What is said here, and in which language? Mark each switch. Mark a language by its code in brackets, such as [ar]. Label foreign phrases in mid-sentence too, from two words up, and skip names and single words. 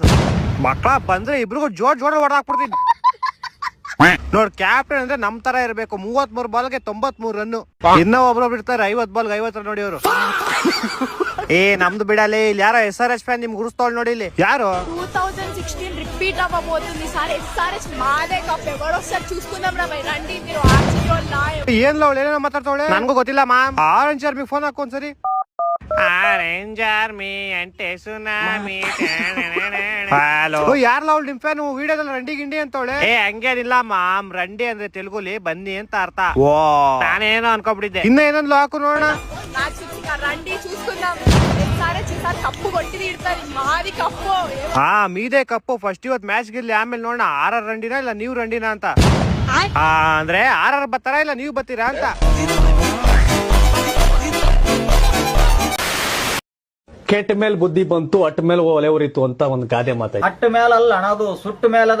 [kn] ಮಕ್ಕಳ ಬಂದ್ರೆ ಇಬ್ರಿಗೂ ಜೋಡ್ ಹೊಡೆದಾಕ್ಬಿಡ್ತೀನಿ. ನೋಡ್ ಕ್ಯಾಪ್ಟನ್ ಅಂದ್ರೆ ನಮ್ ತರ ಇರ್ಬೇಕು. 33 ಬಾಲ್ಗೆ 93 ರನ್ನು. ಇನ್ನ ಒಬ್ರೊಬ್ರು ಇರ್ತಾರೆ 50 ಬಾಲ್ಗೆ 50 ರನ್ ನೋಡಿಯವರು. ನಮ್ದು ಬಿಡಲಿ. ಇಲ್ಲಿ ಯಾರೋ SRH ಫ್ಯಾನ್ ನಿಮ್ಗೆ ಗುರುಸ್ತೋಳ್ ನೋಡಿ. ಇಲ್ಲಿ ಯಾರು? [te] 2016 రిపీట్ అవ్వబోతుంది సార్. SRH మాదే కప్. ఎవరొస్తారు చూసుకుందాం రా బై. రండి మీరు ఆర్సీబీ వాళ్ళు. [kn] ಏನ್ಲ ಅವಳು ಏನೇನೋ ಮಾತಾಡ್ತಾವಳೆ, ನನ್ಗೂ ಗೊತ್ತಿಲ್ಲ ಮ್ಯಾಮ್. ಆರೆಂಜ್ ಆರ್ಮಿಗೆ ಫೋನ್ ಹಾಕು ಒಂದ್ಸರಿ. ಆರೆಂಜ್ ಆರ್ಮಿ ಅಂಟೆ ಸುನಾಮಿ. ಹಲೋ, ಯಾರಲ್ಲ ಅವಳು ನಿಮ್ ಫ್ಯಾನ್? ವಿಡಿಯೋದಲ್ಲಿ ರಂಡಿ ಗಿಂಡಿ ಅಂತವಳೆ. ಹಂಗೇನಿಲ್ಲ ಮಾಮ್, ರಂಡಿ ಅಂದ್ರೆ ತೆಲುಗುಲಿ ಬನ್ನಿ ಅಂತ ಅರ್ಥ. ಓ, ನಾನೇನೋ ಅನ್ಕೊಂಡ್ಬಿಟ್ಟಿದ್ದೆ. ಇನ್ನ ಏನಂದ್ಲು ಹಾಕು ನೋಡೋಣ. [te] రండి చూసుకుందాం. కప్పు కొట్టి తీరుతారు. మాది కప్పు. మీదే కప్పు. [kn] ಫಸ್ಟ್ ಇವತ್ ಮ್ಯಾಚ್ ಗಿರ್ಲಿ, ಆಮೇಲೆ ನೋಡೋಣ ಆರ್ ರಂಡಿನ ಇಲ್ಲ ನೀವು ರಂಡಿನ ಅಂತ. ಅಂದ್ರೆ ಆರ್ ಬರ್ತಾರ ಇಲ್ಲ ನೀವು ಬರ್ತೀರಾ ಅಂತ. ಕೆಟ್ಟ ಮೇಲೆ ಬುದ್ಧಿ ಬಂತು, ಅಟ್ಟ ಮೇಲೆ ಒಲೆ ಉರಿತು ಅಂತ ಒಂದು ಗಾದೆ ಮಾತಾಡಿ. ಅಟ್ಟ ಮೇಲ ಅಲ್ಲ ಅಣ್ಣದು, ಸುಟ್ಟ ಮೇಲದ.